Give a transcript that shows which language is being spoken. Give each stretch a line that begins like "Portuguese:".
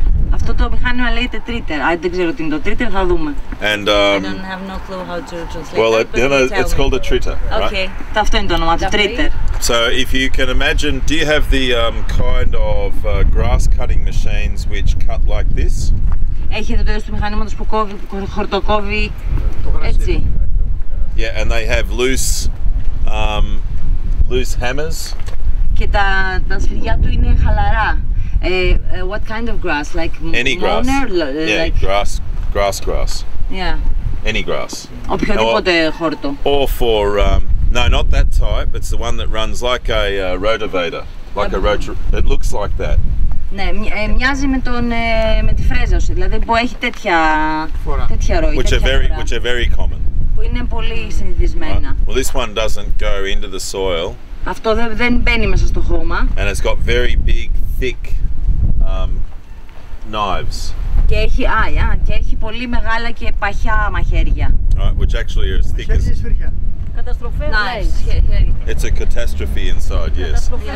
Greek: Αυτό το μηχάνημα λέγεται tritter. Αν δεν ξέρω τι είναι το tritter, θα δούμε.
English: And I don't have no clue how to translate. Well, it's called a tritter. Okay.
Greek: Αυτό είναι το όνομα του, tritter.
English: So if you can imagine, do you have the kind of grass cutting machines which cut like this?
Greek: Έχετε το είδος του μηχανήματος που χορτοκόβει έτσι.
English: Yeah, and they have loose hammers.
Greek: Και τα σφυριά του είναι χαλαρά.
English: What kind of grass? Like any grass. Yeah, like... grass. Yeah. Any grass.
Greek: Οποιοδήποτε χόρτο.
English: Or for no, not that type. It's the one that runs like a rotavator, like a rotor. It looks like that.
Greek: Ναι, μοιάζει με τη φρέζα, δηλαδή που έχει τέτοια ροή.
English: Which are very common.
Greek: Που είναι πολύ συνηθισμένα.
English: Well, this one doesn't go into the soil.
Greek: Αυτό δεν μπαίνει μέσα στο χώμα.
English: And it's got very big, thick knives.
Greek: Και έχει πολύ μεγάλα και παχιά μαχαίρια.
English: Right, which actually are as thick as.
Greek: Καταστροφές.
English: It's a catastrophe inside, yes.